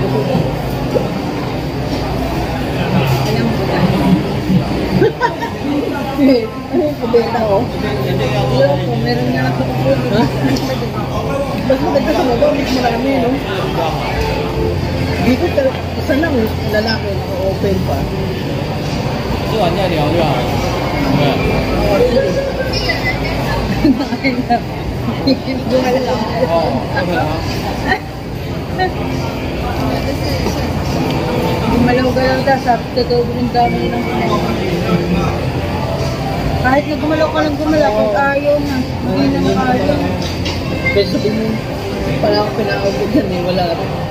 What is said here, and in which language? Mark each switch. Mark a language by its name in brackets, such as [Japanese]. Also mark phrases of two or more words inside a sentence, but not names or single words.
[Filipino] Alam mo ba? Ano yung kubeta ko? Alam ko, meron nga ako kukunin. Ha? Mas maganda sa baba, mas marami, no? Dito, isa lang, lalaki, naka-open pa. [Chinese] 吃完再聊对吧？对。 [Filipino] Oo, sige. Gumala lang. [Chinese] 哦，OK 啊。 [Filipino] Gumalaw-galaw daw sa totoo ng dami ng kahit na gumalaw ka lang gumalaw, kung ayaw na, hindi na makaayaw. Pero sabihin mo, pala ako pinakabot yan eh, wala rin.